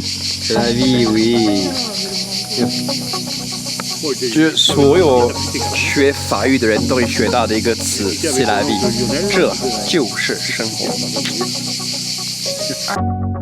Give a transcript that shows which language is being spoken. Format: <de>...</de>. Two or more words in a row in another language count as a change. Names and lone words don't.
<fr>C'est la vie, oui.</fr> <zh>就是所有学法语的人都会学到的一个词 ，</zh> <fr>c'est la vie，</fr> <zh>这就是生活。</zh>